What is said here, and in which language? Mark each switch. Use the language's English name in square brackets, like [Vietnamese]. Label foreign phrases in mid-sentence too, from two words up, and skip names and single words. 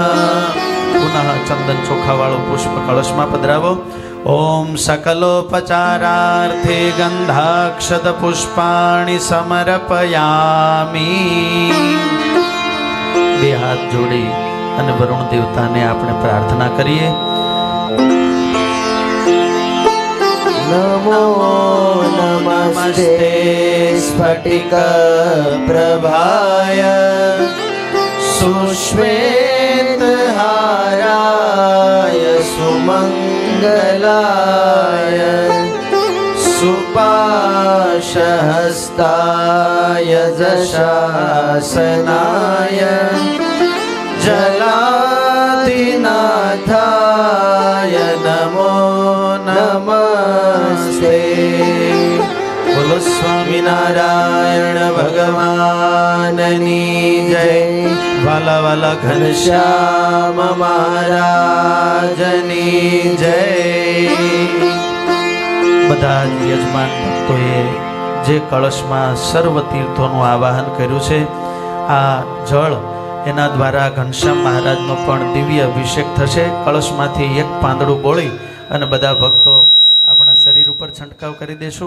[Gujarati] પુનઃ ચંદન ચોખાવાળું પુષ્પ કળશમાં પધરાવો. [Sanskrit] ઓમ સકલોપચારાર્થે ગંધાક્ષત પુષ્પાણિ સમર્પયામિ. [Gujarati] બે હાથ જોડી અને વરુણ દેવતાને આપણે પ્રાર્થના કરીએ. [Sanskrit] नमो नमस्ते स्फटिक प्रभाय सुश्वेत हाराय सुमंगलाय सुपाशहस्ताय जशासनाय जलाधिनाथाय नमो नमस्ते. [Gujarati] બોલો સ્વામીનારાયણ ભગવાનની જય. વાલા વાલા ઘનશ્યામ મહારાજની જય. બધા જ યજમાન ભક્તોએ જે કળશમાં સર્વ તીર્થોનું આવાહન કર્યું છે, આ જળ એના દ્વારા ઘનશ્યામ મહારાજનો પણ દિવ્ય અભિષેક થશે. કળશમાંથી એક પાંદડું બોળી અને બધા ભક્તો આપણા શરીર ઉપર છંટકાવ કરી દેશું.